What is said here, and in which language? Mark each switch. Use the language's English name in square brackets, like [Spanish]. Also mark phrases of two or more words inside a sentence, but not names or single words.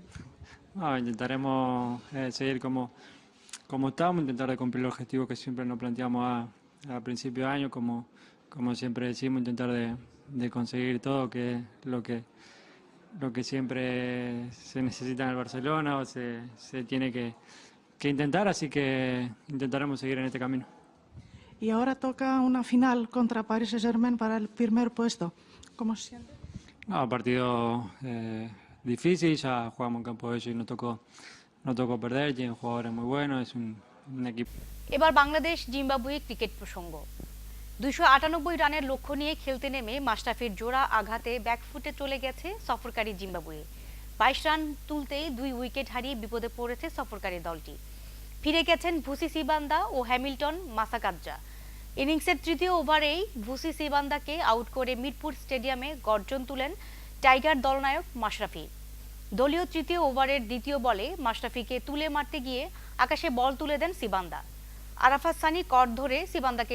[Spanish] No, intentaremos seguir como estamos, intentar de cumplir el objetivo que siempre nos planteamos a principio de año, como siempre decimos, intentar de conseguir todo, que es lo que lo que siempre se necesita en el Barcelona o se tiene que intentar, así que intentaremos seguir en este camino. Y ahora toca una final contra Paris Saint-Germain para el primer puesto. ¿Cómo se siente? No, partido difícil, ya jugamos en campo de ellos y no tocó perder, tienen jugadores muy buenos, es un equipo. [Bangla] এবার বাংলাদেশ জিম্বাবুয়ে ক্রিকেট প্রসঙ্গ 298 রানের লক্ষ্য নিয়ে খেলতে নেমে মাশরাফির জোড়া আঘাতে ব্যাকফুটে চলে গেছে সফরকারী জিম্বাবুয়ে 22 রান তুলতেই 2 উইকেট হারিয়ে বিপদে পড়েছে সফরকারী দলটি ফিরে গেছেন ভুসি সিবান্দা ও হ্যামিল্টন মাসাকাজ্জা ইনিংসের তৃতীয় ওভারেই ভুসি সিবান্দাকে আউট করে মিরপুর স্টেডিয়ামে গর্জন তুলেন টাইগার দলনায়ক মাশরাফি দলীয় তৃতীয় ওভারের দ্বিতীয় বলে মাশরাফিকে তুলে মারতে গিয়ে আকাশে বল তুলে দেন সিবান্দা আরাফাত সানি কর ধরে সিবান্দাকে